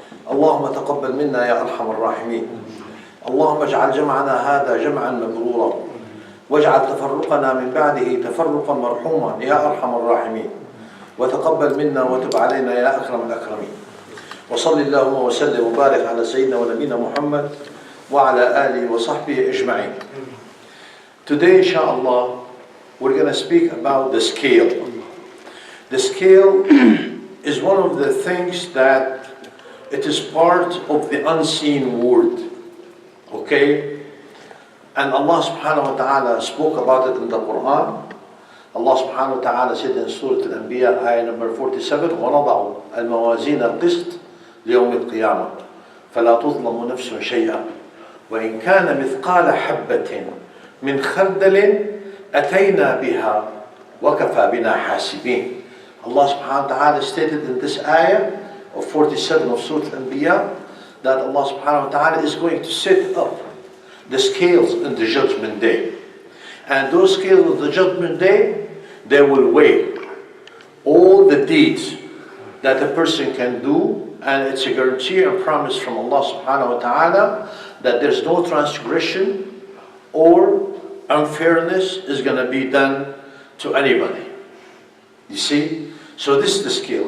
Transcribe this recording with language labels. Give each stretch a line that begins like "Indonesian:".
Arabic: اللهم تقبل منا يا أرحم الراحمين. اللهم اجعل جمعنا هذا جمعا مبرورا، واجعل تفرقنا من بعده تفرقا مرحوما يا أرحم الراحمين، وتقبل منا وتب علينا يا أكرم الأكرمين. وصل اللهم وسلم وبارك على سيدنا ونبينا محمد وعلى آله وصحبه أجمعين.
English: Today, inshallah, we're going to speak about the scale. The scale is one of the things that it is part of the unseen world. Okay? And Allah subhanahu wa ta'ala spoke about it in the Quran. Allah subhanahu wa ta'ala said in Surah Al-Anbiya, ayah number 47,
Arabic: وَنَضَعُ الْمَوَازِينَ الْقِسْطِ لِيَوْمِ الْقِيَامَةِ فَلَا تُظْلَمُ نَفْسٌ شَيْئًا وَإِنْ كَانَ مِثْقَالَ حَبَّةٍ مِنْ خَرْدَلٍ أَتَيْنَا بِهَا وَكَفَى بِنَا حَاسِبِينَ.
English: Allah subhanahu wa ta'ala stated in this ayah of 47 of Surah Al-Anbiya that Allah subhanahu wa ta'ala is going to set up the scales in the judgment day. And those scales of the judgment day, they will weigh all the deeds that a person can do, and it's a guarantee and promise from Allah subhanahu wa ta'ala that there's no transgression or unfairness is going to be done to anybody. You see? So this is the scale.